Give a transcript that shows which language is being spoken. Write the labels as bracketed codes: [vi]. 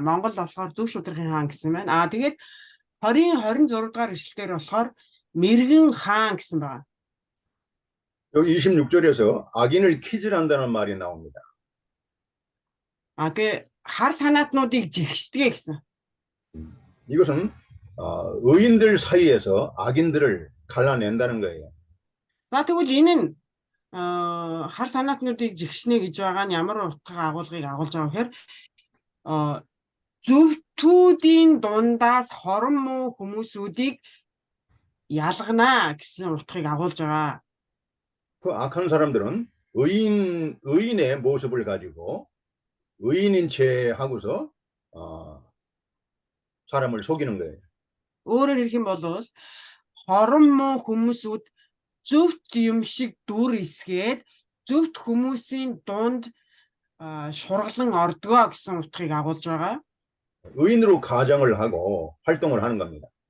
[mn] Монгол болохоор зөв шударгын хаан гэсэн байна. Тэгээд 26 дугаар ишлэлээр болохоор мэргэн хаан гэсэн байна. [ko] 여기 26절에서 악인을 키질한다는 말이 나옵니다. [mn] Тэгээд хар санаатнуудыг жигшдэг гэсэн. [ko] 이것은 의인들 사이에서 악인들을 갈라낸다는 거예요. [mn] За тэгвэл энэ нь хар санаатнуудыг жигшнэ гэж байгаа нь ямар утга агуулгыг агуулж байгаа гэхээр зөвтүүдийн дундаас хорон муу хүмүүсүүдийг ялгана гэсэн утгыг агуулж байгаа. [ko] 그 악한 사람들은 의인의 모습을 가지고 의인인 채 하고서 사람을 속이는 거예요. [mn] Өөрөөр хэлэх юм бол хорон муу хүмүүсүүд зөвхт юм шиг дүр эсгээд зөвхт хүмүүсийн дунд шурглан ордгоо гэсэн утгыг агуулж байгаа. [ko] 의인으로 가정을 하고 활동을 하는 겁니다.